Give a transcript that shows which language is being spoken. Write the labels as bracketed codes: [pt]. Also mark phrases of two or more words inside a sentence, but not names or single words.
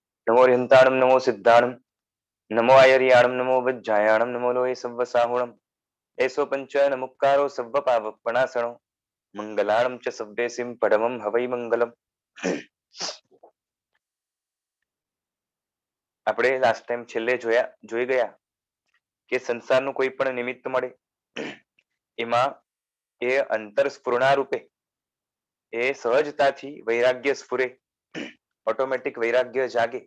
[pra] नमो हृंताणं नमो सिद्धाणं नमो आयर्याणं नमो वज्जायाणं नमो लोये सव्वसाहुणं एसो पंचन मुक्कारो सव्व पावपणासणो મંગલાણમ ચ સભ્યસિમ પરમમ હવૈ મંગલમ. [gu] આપણે [en] last time [gu] છેલ્લે જોઈ ગયા કે સંસારનું કોઈ પણ નિમિત્ત મળે એમાં એ અંતર સ્ફુરણા રૂપે એ સહજતાથી વૈરાગ્ય સ્ફુરે, ઓટોમેટિક વૈરાગ્ય જાગે.